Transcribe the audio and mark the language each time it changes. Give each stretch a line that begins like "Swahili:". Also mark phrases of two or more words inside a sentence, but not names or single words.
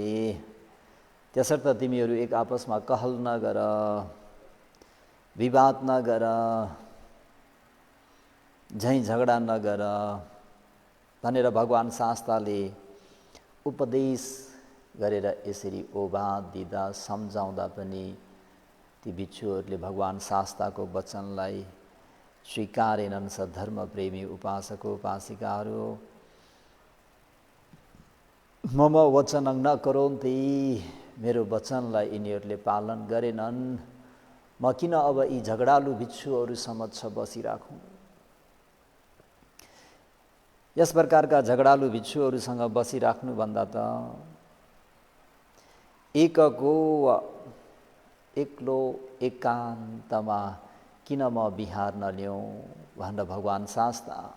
Nepali: त्यसर्थ तिमीहरू एक आपसमा कहल नगर, विवाद नगर, झैँ झगडा नगर भनेर भगवान शास्ताले उपदेश गरेर यसरी ओबाद दिँदा सम्झाउँदा पनि ती भिक्षुहरूले भगवान शास्ताको वचनलाई स्वीकारेनन्। सधर्म प्रेमी उपासको उपासिकाहरू
Pali: मम वचनं न करोन्ति,
Nepali: मेरो वचनलाई यिनीहरूले पालन गरेनन्, म किन अब यी झगडालु भिक्षुहरू समक्ष बसिराखौँ। यस प्रकारका झगडालु भिक्षुहरूसँग बसिराख्नुभन्दा त एक्लो एकान्तमा किन म बिहार नल्याउँ भनेर भगवान शास्ता